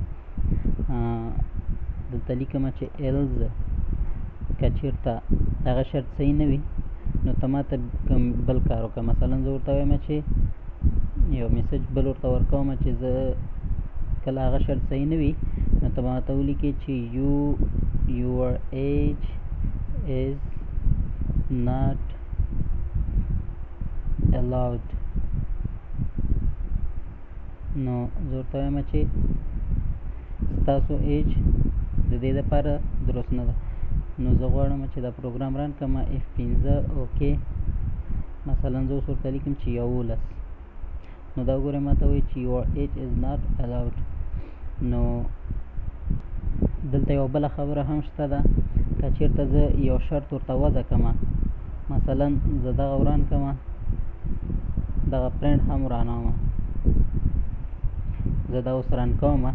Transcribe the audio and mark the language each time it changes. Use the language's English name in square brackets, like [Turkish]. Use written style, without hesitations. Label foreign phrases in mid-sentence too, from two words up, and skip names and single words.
[Pashto] دلته لیکم چې ایلز که چېرته هغه شرط صحیح نه وي نو ته ما ته کوم بل کار وکړه. مثلا زه ورته وایم چې یو میسج بل ورته ورکوم چې زه کله هغه شرط صحیح نه وي نو ته ما ته ولیکې چې [English] your age is not allowed. [Pashto] نو زه ورته وایم چې ستاسو ایج د دې دپاره درست نه ده. نو زه غواړم چې دا پروګرام رن کړم F15 اوکې. مثلا زه اوس ورته لیکم چې 11. نو دا وګورئ ما ته وایي چې [English] your age is not allowed. [Pashto] نو دلته یو بله خبره هم شته ده، که چېرته زه یو شرط ورته وضع کړم، مثلا زه دغه وران کړم، دغه پرنټ هم ورانوم، زه دا اوس رن کوم.